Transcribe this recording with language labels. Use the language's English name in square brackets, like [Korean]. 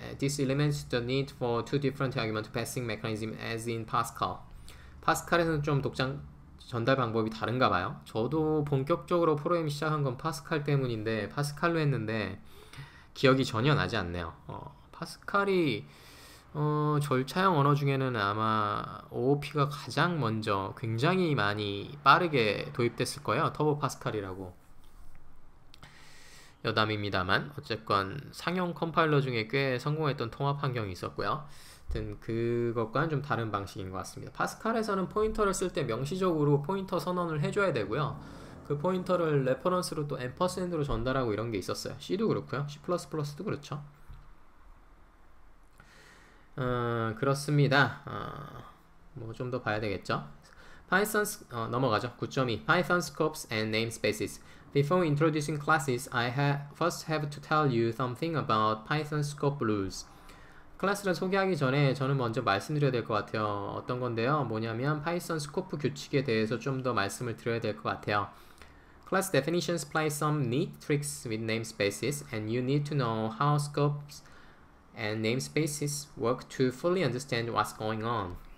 [English] This eliminates the need for two different argument passing mechanism as in Pascal. [Korean] 파스칼에서는 좀 전달 방법이 다른가 봐요. 저도 본격적으로 프로그램 시작한 건 파스칼 때문인데 파스칼로 했는데 기억이 전혀 나지 않네요. 파스칼이 절차형 언어 중에는 아마 OOP가 가장 먼저 굉장히 많이 빠르게 도입됐을 거예요. 터보 파스칼이라고. 여담입니다만 어쨌건 상용 컴파일러 중에 꽤 성공했던 통합 환경이 있었고요. 하여튼 그것과는 좀 다른 방식인 것 같습니다. 파스칼에서는 포인터를 쓸 때 명시적으로 포인터 선언을 해줘야 되고요. 그 포인터를 레퍼런스로 또 앰퍼센드로 전달하고 이런 게 있었어요. C도 그렇고요. C++도 그렇죠. 그렇습니다. 좀 더 봐야 되겠죠. 넘어가죠. [English] 9.2 Python scopes and namespaces. Before introducing classes, I first have to tell you something about Python scope rules. [Korean] 클래스를 소개하기 전에 저는 먼저 말씀드려야 될 것 같아요. 어떤 건데요? 뭐냐면 파이썬 스코프 규칙에 대해서 좀 더 말씀을 드려야 될 것 같아요. [English] Class definitions play some neat tricks with namespaces, and you need to know how scopes and namespaces work to fully understand what's going on.